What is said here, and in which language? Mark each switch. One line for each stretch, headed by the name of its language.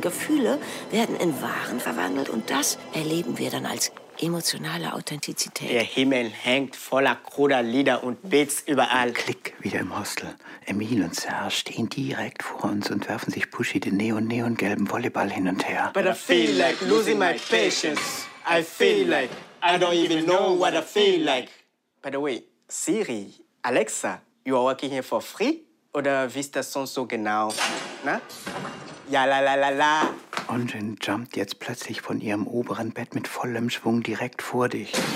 German: Gefühle werden in Waren verwandelt und das erleben wir dann als emotionale Authentizität. Der Himmel hängt voller kruder Lieder und Beats überall. Ein Klick wieder im Hostel. Emil und Serge stehen direkt vor uns und werfen sich Pushy den neongelben Volleyball hin und her.
English: But I feel like losing my patience. I feel like I don't even know what I feel like. By the way, Siri, Alexa, you are working here for free?
German: Oder wie ist das sonst so genau? Na? Ja, la, la, la, la. Onjin jumpt jetzt plötzlich von ihrem oberen Bett mit vollem Schwung direkt vor dich.